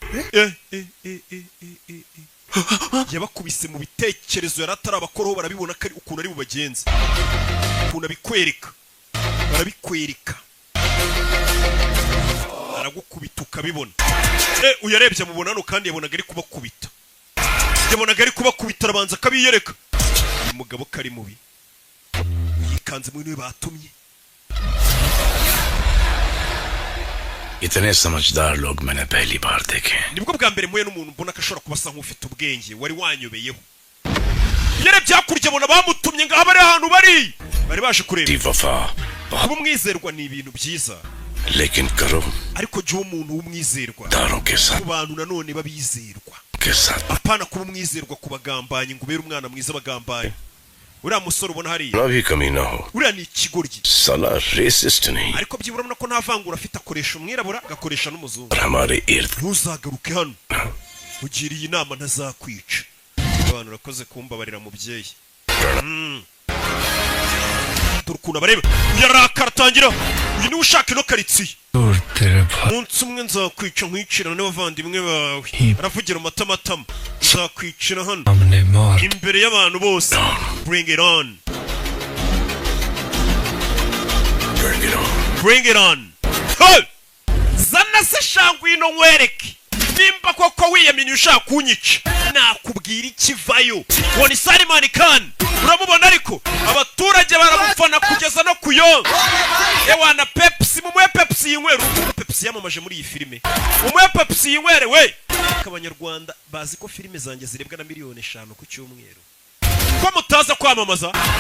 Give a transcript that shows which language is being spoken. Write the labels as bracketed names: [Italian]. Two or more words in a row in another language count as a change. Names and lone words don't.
[Kinyarwanda] yabakubise mu bitekerezo yaratara abakoroho barabibona kari ukuntu ari bubagenza ukuntu barabikwereka aragukubita ukabibona uyarebye mu bonano kandi yabonaga ari kubakubita arabanza akabiyereka umugabo kari mubi yikanze mu bintu batumye [Hindi] इतने समझदार लोग मैंने पहली बार देखे [Kinyarwanda] nibwo bwa mbere muye n'umuntu mbona ko ashobora kubasa nk'ufite ubwenge wari wanyobeyeho yarebye hakurya abona bamutumye ngo abari ahantu bari baje kureba [Hindi] वफा [Kinyarwanda] kuba umwizerwa ni ibintu byiza [Hindi] लेकिन करो [Kinyarwanda] ariko jya umuntu w'umwizerwa [Hindi] दारों के साथ [Kinyarwanda] ku bantu nanone babizerwa [Hindi] के साथ [Kinyarwanda] apana kuba umwizerwa ku bagambanyi ngo ubere umwana mwiza bagambanyi uriya musore ubona hariya [Hindi] ना भी कमी ना हो [Kinyarwanda] uriya ni ikigoryi [Hindi] साला रेसिस्ट नहीं [Kinyarwanda] ariko byibura urabona ko nta vangura afite akoresha umwirabura agakoresha n'umuzungu [Hindi] और हमारे इर्द [Kinyarwanda] ntuzagaruke hano ugiriye inama ntazakwica abantu urakoze kumbabarira mubyeyi dore ukuntu abareba uyarakara atangira uyu niwe ushaka ino karitsiye umunsi umwe nzakwica nkwicirana n'abavandimwe bawe aravugira mu matamatama nzakwicira hano imbere y'abantu bose [English] bring it on [Kinyarwanda] zana se shangu ino nkwereke nimba koko wiyamini ushaka kunyica nakubwira ikivayo uwo ni Salimani Khan uramubona ariko abaturage baramufana kugeza no kuyonga ewana Pepsi mumuhe Pepsi yinywera Pepsi yamamaje muri iyi filime mumuhe Pepsi yinywere we abanyarwanda bazi ko filime zanjye zirebwa na miliyoni 5 ku cyumweru ko mutaza kwamamaza